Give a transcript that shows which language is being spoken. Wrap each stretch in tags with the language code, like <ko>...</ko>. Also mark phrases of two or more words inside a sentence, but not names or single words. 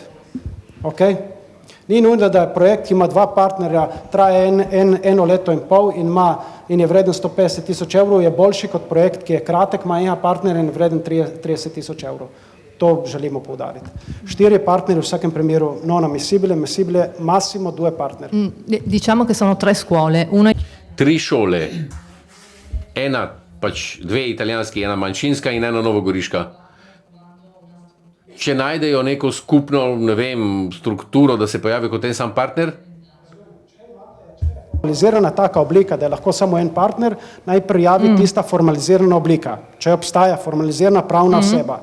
<sl>Okay? Ni nujno, da je projekt, ki ima 2 partnerja, traje eno leto in pol in je vreden 150 tisoč evrov, je boljši kot projekt, ki je kratek, ima enega partnerja in je vreden 30 tisoč evrov. To želimo poudariti. 4 partneri v vsakem primeru</sl> <it>non ammissibile, massimo</it> <sl>2 partneri.</sl> <it>Diciamo che sono 3 scuole.</it> <sl>3 šole. Ena, pač 2 italijanski, ena manjšinska in ena novogoriška. Če najdejo neko skupno, ne vem, strukturo, da se pojavi kot en sam partner? Formalizirana taka oblika, da je lahko samo en partner, naj prijavi tista formalizirana oblika, če obstaja formalizirana pravna oseba.</sl>